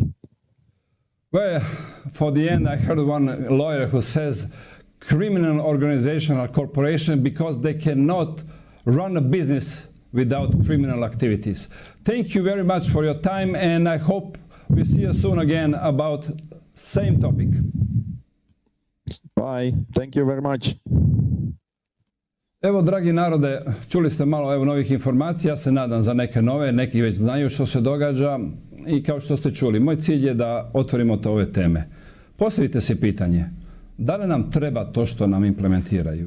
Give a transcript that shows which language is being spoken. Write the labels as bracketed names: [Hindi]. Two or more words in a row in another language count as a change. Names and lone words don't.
[English] Well, for the end, I heard one lawyer who says criminal organization or corporation because they cannot run a business without criminal activities. Thank you very much for your time, and I hope we see you soon again about same topic. Bye. Thank you very much. [Croatian] Evo, dragi narode, čuli ste malo novih informacija, ja se nadam za neke nove, neki već znaju što se događa i kao što ste čuli, moj cilj je da otvorimo ove teme. Postavite si pitanje, da li nam treba to što nam implementiraju?